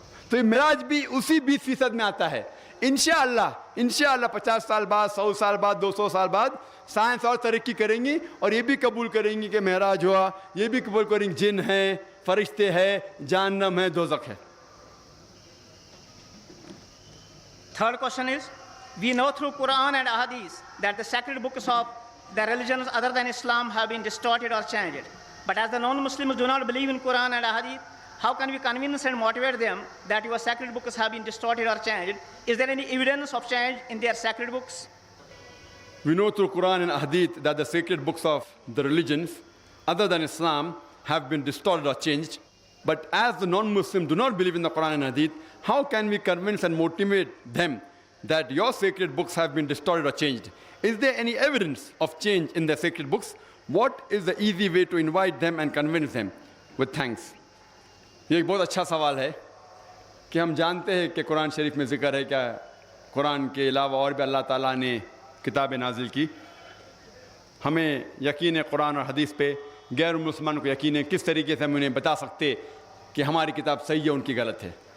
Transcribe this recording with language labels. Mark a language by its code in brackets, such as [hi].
[hi] तो ये मेराज भी उसी 20% में आता है। इंशाअल्लाह 50 साल बाद, 100 साल बाद, 200 साल बाद साइंस और तरक्की करेंगी और ये भी कबूल करेंगी कि मेराज हुआ, ये भी कबूल करेंगे जिन है, फरिश्ते हैं, जहन्नम है, दोज़ख है। [en] Third question is, we know through Quran and Ahadith that the sacred books of the religions other than Islam have been distorted or changed. But as the non-Muslims do not believe in Quran and Ahadith, how can we convince and motivate them that your sacred books have been distorted or changed? Is there any evidence of change in their sacred books? We know through Quran and Hadith that the sacred books of the religions other than Islam have been distorted or changed. But as the non-Muslims do not believe in the Quran and Hadith, how can we convince and motivate them that your sacred books have been distorted or changed? Is there any evidence of change in the sacred books? What is the easy way to invite them and convince them? With thanks. [hi] ये एक बहुत अच्छा सवाल है कि हम जानते हैं कि कुरान शरीफ में ज़िक्र है क्या कुरान के अलावा और भी अल्लाह ताला ने किताबें नाजिल की। हमें यकीन है कुरान और हदीस पे, गैर मुसलमान को यकीन है। किस तरीके से हम उन्हें बता सकते कि हमारी किताब सही है उनकी गलत है।